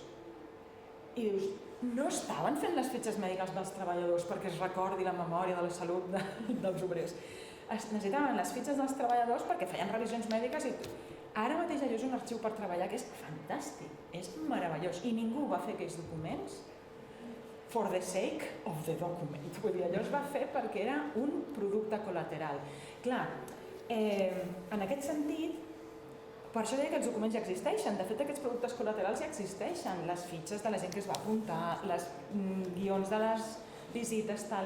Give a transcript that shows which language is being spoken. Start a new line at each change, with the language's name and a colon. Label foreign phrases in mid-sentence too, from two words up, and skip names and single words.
Catalan: I dius, no estaven fent les fitxes mèdiques dels treballadors perquè es recordi la memòria de la salut dels obrers. Necessitaven les fitxes dels treballadors perquè feien revisions mèdiques i ara mateix allò és un arxiu per treballar que és fantàstic, és meravellós i ningú va fer aquells documents
English: for the sake of the document.
Catalan: Vull dir, allò es va fer perquè era un producte col·lateral. Clar, en aquest sentit, per això deia que els documents ja existeixen. De fet, aquests productes col·laterals ja existeixen. Les fitxes de la gent que es va apuntar, les guions de les visites, tal.